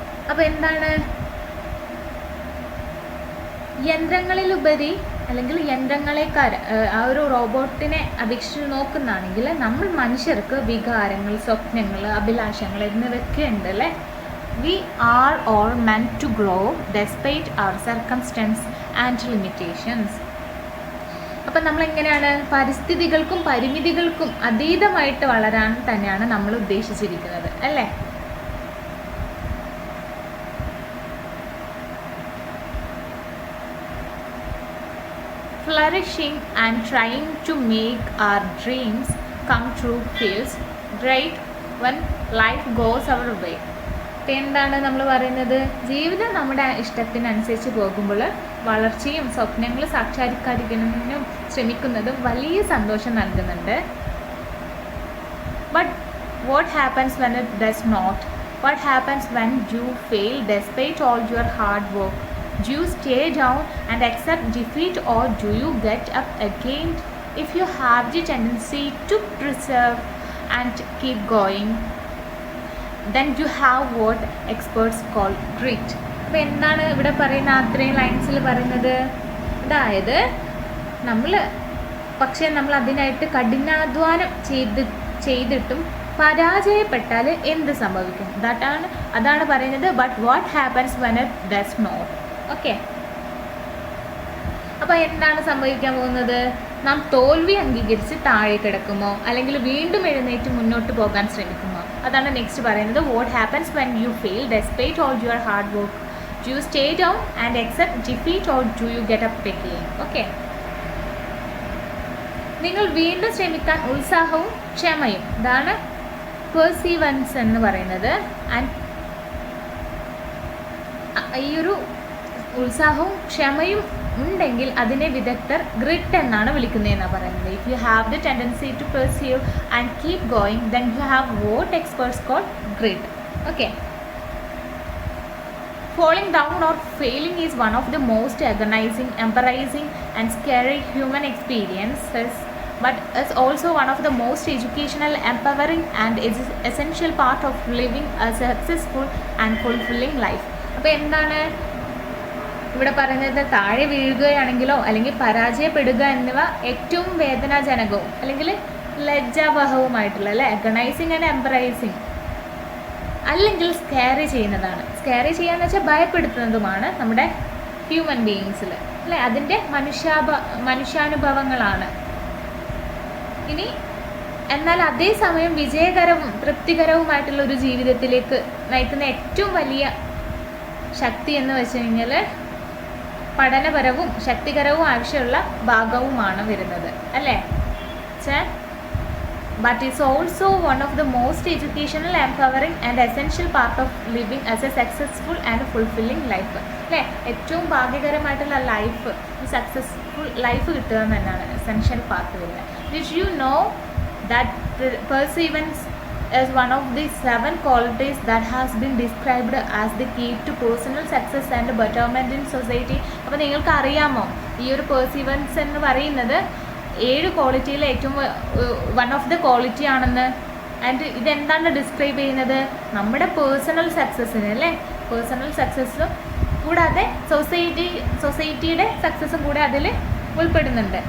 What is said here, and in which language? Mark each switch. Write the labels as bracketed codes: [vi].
[ml] അപ്പോൾ എന്താണ്, യന്ത്രങ്ങളിലുപരി അല്ലെങ്കിൽ യന്ത്രങ്ങളെക്കാൾ ആ ഒരു റോബോട്ടിനെ അപേക്ഷിച്ച് നോക്കുന്നതാണെങ്കിൽ നമ്മൾ മനുഷ്യർക്ക് വികാരങ്ങൾ, സ്വപ്നങ്ങൾ, അഭിലാഷങ്ങൾ എന്നിവയൊക്കെ ഉണ്ട് അല്ലേ. [en] We are all meant to grow despite our circumstances and limitations. [ml] അപ്പം നമ്മളെങ്ങനെയാണ്, പരിസ്ഥിതികൾക്കും പരിമിതികൾക്കും അതീതമായിട്ട് വളരാൻ തന്നെയാണ് നമ്മൾ ഉദ്ദേശിച്ചിരിക്കുന്നത് അല്ലേ. [en] flourishing and trying to make our dreams come true feels great when life goes our way. [ml] ഇപ്പം എന്താണ് നമ്മൾ പറയുന്നത്, ജീവിതം നമ്മുടെ ഇഷ്ടത്തിനനുസരിച്ച് പോകുമ്പോൾ വളർച്ചയും സ്വപ്നങ്ങൾ സാക്ഷാത്കരിക്കാനും ശ്രമിക്കുന്നതും വലിയ സന്തോഷം നൽകുന്നുണ്ട്. [en] But what happens when it does not? What happens when you fail despite all your hard work? Do you stay down and accept defeat, or do you get up again? If you have the tendency to preserve and keep going, then you have what experts call grit. [ml] അപ്പോൾ എന്താണ് ഇവിടെ പറയുന്ന അത്രയും ലൈൻസിൽ പറയുന്നത്? അതായത് നമ്മൾ അതിനായിട്ട് കഠിനാധ്വാനം ചെയ്തിട്ടും പരാജയപ്പെട്ടാൽ എന്ത് സംഭവിക്കും? അതാണ് പറയുന്നത്. [en] But what happens when it does not? Okay, [ml] അപ്പോൾ എന്താണ് സംഭവിക്കാൻ പോകുന്നത്? നാം തോൽവി അംഗീകരിച്ച് താഴെ കിടക്കുമോ, അല്ലെങ്കിൽ വീണ്ടും എഴുന്നേറ്റ് മുന്നോട്ട് പോകാൻ ശ്രമിക്കുമോ? അതാണ് നെക്സ്റ്റ് പറയുന്നത്. [en] What happens when you fail despite all your hard work? Do you stay down and accept defeat, or do you get up again? [ml] Okay, നിങ്ങൾ വീണ്ടും ശ്രമിക്കാൻ ഉത്സാഹവും ക്ഷമയും, ഇതാണ് പെർസീവൻസ് എന്ന് പറയുന്നത്. ആൻഡ് ഈ ഒരു ഉത്സാഹവും ക്ഷമയും ഉണ്ടെങ്കിൽ അതിനെ വിദഗ്ധർ ഗ്രിറ്റ് എന്നാണ് വിളിക്കുന്നതെന്നാണ് പറയുന്നത്. [en] If you have the tendency to perceive and keep going, then you have what experts call grit. Okay, falling down or failing is one of the most agonizing, embarrassing and scary human experiences, but is also one of the most educational, empowering and essential part of living a successful and fulfilling life. [ml] അപ്പോൾ എന്താണ് ഇവിടെ പറയുന്നത്? താഴെ വീഴുകയാണെങ്കിലോ അല്ലെങ്കിൽ പരാജയപ്പെടുക എന്നിവ ഏറ്റവും വേദനാജനകവും അല്ലെങ്കിൽ ലജ്ജാവഹവുമായിട്ടുള്ള [en] agonising and embarrassing [ml] അല്ലെങ്കിൽ സ്കാരി ചെയ്യുന്നതാണ്. സ്കാരി ചെയ്യാന്ന് വെച്ചാൽ ഭയപ്പെടുത്തുന്നതുമാണ് നമ്മുടെ ഹ്യൂമൻ ബീയിങ്സിൽ അല്ലേ, അതിൻ്റെ മനുഷ്യാനുഭവങ്ങളാണ്. ഇനി എന്നാൽ അതേസമയം വിജയകരവും തൃപ്തികരവുമായിട്ടുള്ള ഒരു ജീവിതത്തിലേക്ക് നയിക്കുന്ന ഏറ്റവും വലിയ ശക്തി എന്ന് വെച്ച് കഴിഞ്ഞാൽ പഠനപരവും ശക്തികരവും ആവശ്യമുള്ള ഭാഗവുമാണ് വരുന്നത് അല്ലേ. [en] But it's also one of the most educational, empowering and essential part of living as a successful and fulfilling life. [ml] അല്ലേ, ഏറ്റവും ഭാഗ്യകരമായിട്ടുള്ള ലൈഫ്, സക്സസ്ഫുൾ ലൈഫ് കിട്ടുക തന്നെയാണ് എസെൻഷ്യൽ പാർട്ട് വരുന്നത്. [en] Did you know that perseverance is one of the 7 qualities that has been described as the key to personal success and betterment in society? [ml] അപ്പോൾ നിങ്ങൾക്ക് അറിയാമോ ഈ ഒരു പെർസീവൻസ് എന്ന് പറയുന്നത് 7 ക്വാളിറ്റിയിൽ ഏറ്റവും [en] one of the quality [ml] ആണെന്ന്. ആൻഡ് ഇതെന്താണ് ഡിസ്ക്രൈബ് ചെയ്യുന്നത്? നമ്മുടെ പേഴ്സണൽ സക്സസ്സിന് അല്ലേ, പേഴ്സണൽ സക്സസ്സും കൂടാതെ സൊസൈറ്റിയുടെ സക്സസ്സും കൂടെ അതിൽ ഉൾപ്പെടുന്നുണ്ട്.